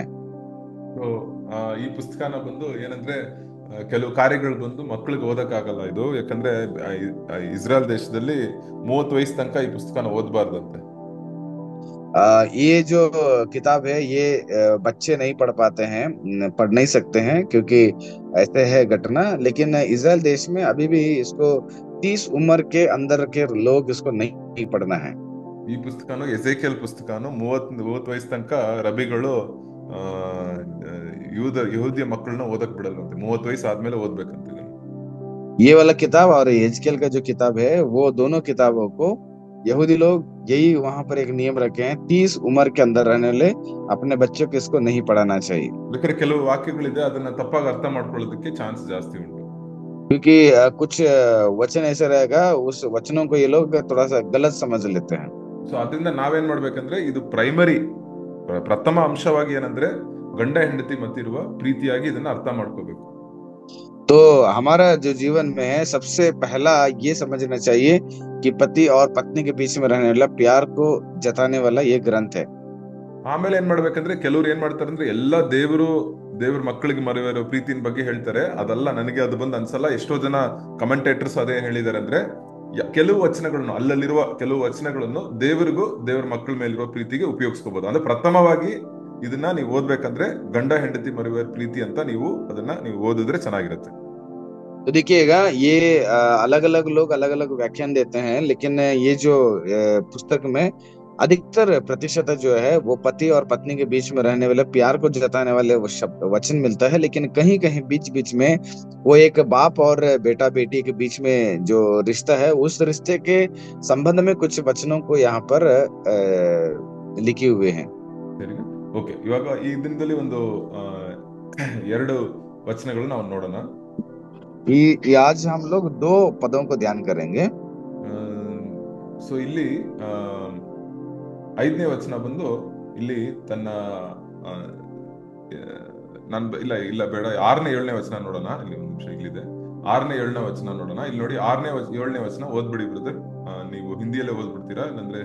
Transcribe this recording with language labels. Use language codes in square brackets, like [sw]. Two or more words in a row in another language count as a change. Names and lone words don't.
[kn] तो ಈ ಪುಸ್ತಕನ ಬಂದು ಏನಂದ್ರೆ, ಕೆಲವು ಕಾರ್ಯಗಳು ಬಂದು ಮಕ್ಕಳಿಗೆ ಓದಕ್ಕಾಗಲ್ಲ ಇದು, ಯಾಕಂದ್ರೆ ಇಸ್ರೇಲ್ ದೇಶದಲ್ಲಿ 30 ವಯಸ್ಸು ತನಕ ಈ ಪುಸ್ತಕನ ಓದಬಾರ್ದಂತೆ. [hi] ये जो किताब है, ये बच्चे नहीं पढ़ पाते हैं, पढ़ नहीं सकते हैं, क्योंकि ऐसे है घटना। लेकिन इस्राएल देश में अभी भी इसको 30 उम्र के अंदर के लोग इसको नहीं पढ़ना है। [kn] ಈ ಪುಸ್ತಕನು ಎಸೇಕಿಯಲ್ ಪುಸ್ತಕನು 30 ವಯಸ್ಸು ತನಕ ರಬಿಗಳು ಯಹೂದಿಯ ಮಕ್ಕಳನ್ನ ಓದಕ್ ಬಿಡಲ್ವಂತೆ. 30 ವಯಸ್ಸು ಆದ್ಮೇಲೆ ಓದ್ಬೇಕಂತ. [hi] ये वाला किताब और एजकेल का जो किताब है, वो दोनों किताबों को यहूदी लोग यही वहां पर एक नियम रखे हैं, 30 उम्र के अंदर रहने वाले अपने बच्चों को इसको नहीं पढ़ाना चाहिए। [kn] लेकिन ಕೆಲವು ವಾಕ್ಯಗಳಿದೆ, ಅದನ್ನ ತಪ್ಪಾಗಿ ಅರ್ಥ ಮಾಡ್ಕೊಳ್ಳೋದಕ್ಕೆ ಚಾನ್ಸ್ ಜಾಸ್ತಿ ಉಂಟು. [hi] क्योंकि कुछ वचन ऐसे रहेगा, उस वचनों को ये लोग थोड़ा सा गलत समझ लेते हैं। [kn] ಸೊ ಅದರಿಂದ ನಾವೇನ್ ಮಾಡ್ಬೇಕಂದ್ರೆ, ಇದು ಪ್ರಥಮ ಅಂಶವಾಗಿ ಏನಂದ್ರೆ, ಗಂಡ ಹೆಂಡತಿ ಮತ್ತಿರುವ ಪ್ರೀತಿಯಾಗಿ ಇದನ್ನ ಅರ್ಥ ಮಾಡ್ಕೋಬೇಕು. [hi] तो हमारा जो जीवन में है, सबसे पहला ये समझना चाहिए कि पति और पत्नी के बीच में रहने वाला प्यार को जताने वाला ये ग्रंथ है। [kn] ಆಮೇಲೆ ಏನ್ ಮಾಡ್ಬೇಕಂದ್ರೆ, ಕೆಲವ್ರು ಏನ್ ಮಾಡ್ತಾರೆ ಅಂದ್ರೆ, ಎಲ್ಲ ದೇವ್ರ ಮಕ್ಕಳಿಗೆ ಮರೆಯುವ ಪ್ರೀತಿನ ಬಗ್ಗೆ ಹೇಳ್ತಾರೆ. ಅದಲ್ಲ, ನನಗೆ ಅದು ಬಂದು ಅನ್ಸಲ್ಲ. ಎಷ್ಟೋ ಜನ ಕಮೆಂಟೇಟರ್ಸ್ ಅದೇ ಹೇಳಿದ್ದಾರೆ ಅಂದ್ರೆ, ಅಲ್ಲಲ್ಲಿರುವ ಕೆಲವು ವಚನಗಳನ್ನು ದೇವರ ಮಕ್ಕಳ ಮೇಲಿರುವ ಪ್ರೀತಿಗೆ ಉಪಯೋಗಿಸ್ಕೋಬಹುದು. ಅಂದ್ರೆ ಪ್ರಥಮವಾಗಿ ಇದನ್ನ ನೀವು ಓದ್ಬೇಕಂದ್ರೆ, ಗಂಡ ಹೆಂಡತಿ ಮರೆಯುವ ಪ್ರೀತಿ ಅಂತ ನೀವು ಓದಿದ್ರೆ ಚೆನ್ನಾಗಿರುತ್ತೆ. [hi] तो देखिएगा, ये अलग अलग लोग अलग अलग व्याख्यान देते हैं, लेकिन ये जो पुस्तक में अधिकतर प्रतिशत जो है वो पति और पत्नी के बीच में रहने वाले प्यार को जताने वाले वो शब्द वचन मिलता है, लेकिन कहीं कहीं बीच बीच में वो एक बाप और बेटा बेटी के बीच में जो रिश्ता है, उस रिश्ते के संबंध में कुछ वचनों को यहाँ पर लिखे हुए हैं। [kn] ಸರಿನಾ? ಓಕೆ, ಇವಾಗ ಈ ದಿನದಲ್ಲಿ ಒಂದು ಎರಡು ವಚನಗಳು ನಾವು ನೋಡೋಣ. [hi] आज हम लोग दो पदों को ध्यान करेंगे। [kn] ಸೊ ಇಲ್ಲಿ ಆ, 5ನೇ ವಚನ ಬಂದು ಇಲ್ಲಿ ತನ್ನ ಆ, ನಾನು ಇಲ್ಲ ಇಲ್ಲ ಬೇಡ, 6ನೇ 7ನೇ ವಚನ ನೋಡೋಣ. ಇಲ್ಲಿ ಒಂದು ನಿಮಿಷ, ಇಲ್ಲಿದೆ 6ನೇ 7ನೇ ವಚನ ನೋಡೋಣ. ಇಲ್ಲಿ ನೋಡಿ 7ನೇ 7ನೇ ವಚನ ಓದ್ಬಿಡಿ ಬ್ರದರ್. ನೀವು ಹಿಂದಿಯಲ್ಲೇ ಓದ್ಬಿಡ್ತೀರಾ, ಇಲ್ಲಾಂದ್ರೆ